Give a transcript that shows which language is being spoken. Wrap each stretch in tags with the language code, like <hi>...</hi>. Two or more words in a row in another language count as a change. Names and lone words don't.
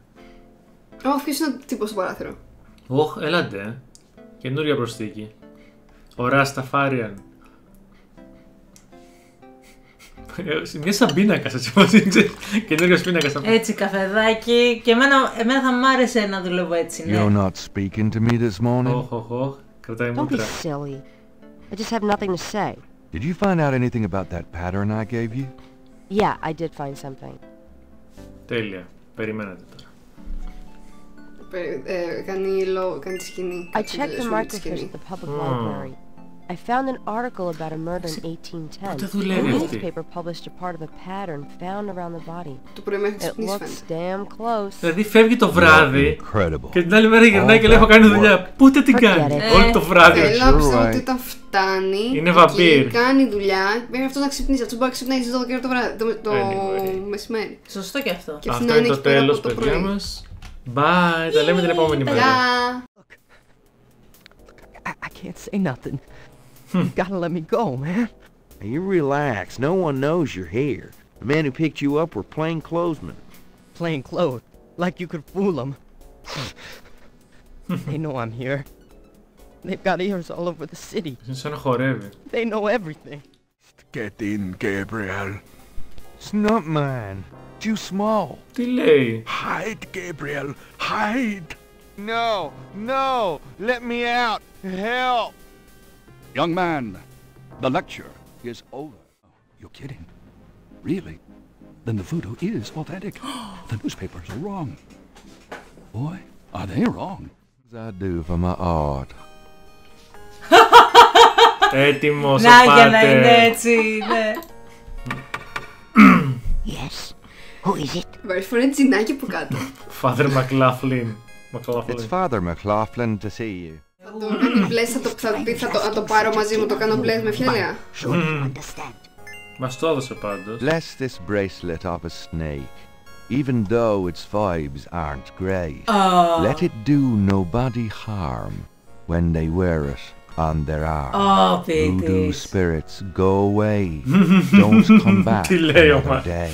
<el>Ποιος είναι ο τύπος στο παράθυρο? Έλατε. Καινούρια προσθήκη. Ο Rastafarian. Μια σαν πίνακας, έτσι πως είναι. Καινούριος πίνακας. Έτσι, καφεδάκι. Και εμένα θα μ' άρεσε να δουλεύω έτσι, ναι.</el> <en>You're not speaking to me this morning?</en> <el>Κρατάει</el> <en>Don't be</en> <el>μούτρα.</el> <en>silly. I just have nothing to say. Did you find out anything about that pattern I gave you? Yeah, I did find something.</en> <el>Τέλεια. Περιμένετε τώρα. Κάνει τη σκηνή.</el> <en>I checked the microfiche at the public library. I found an article about a murder in 1810. The newspaper published a part of a pattern found around the body. It looks damn close.</en> <el>Δηλαδή φεύγει το βράδυ και την άλλη μέρα γυρνάει και λέει έχω κάνει δουλειά. Πότε την κάνει? Όλο το βράδυ. Θέλω να πιστεύω ότι όταν φτάνει είναι βαμπύρ. Κάνει δουλειά, μέχρι αυτό να ξυπνήσει. Αυτό μπορεί να ξυπνάει στις 12 το μεσημέρι. Σωστό και αυτό. Αυτό είναι το τέλος, παιδιά μας. Bye, τα λέμε την επόμενη μέρα.</el> <en>I can't say nothing. You gotta let me go, man. Now you relax. No one knows you're here. The men who picked you up were plainclothesmen. Plainclothes? Like you could fool them. They know I'm here. They've got ears all over the city. They know everything. Get in, Gabriel. It's not mine. Too small.</en> <el>Τι λέει?</el> <en>Hide, Gabriel. Hide. No, no. Let me out. Help. Young man, the lecture is over. Oh, you're kidding. Really? Then the voodoo is authentic. The newspapers are wrong. Boy, are they wrong. I do for my art.</en> <el>Έτοιμος ο Να για να πάτερ. είναι έτσι, ναι.</el> <en>Yes. Who is it?</en> <el>Βάρεις φορέ τζινάκι που κάτω.</el> <en>Father McLaughlin. It's Father McLaughlin to see you.</en> <el>Θα το κάνει μπλες, θα το πάρω μαζί μου, το κάνω μπλες με φιαλιά. Μας το έδωσε πάντως.</el> <en>Bless this bracelet of a snake. Even though its fibes aren't great, let it do nobody harm when they wear it on their arm. Voodoo spirits, go away. Don't come back another day.</en>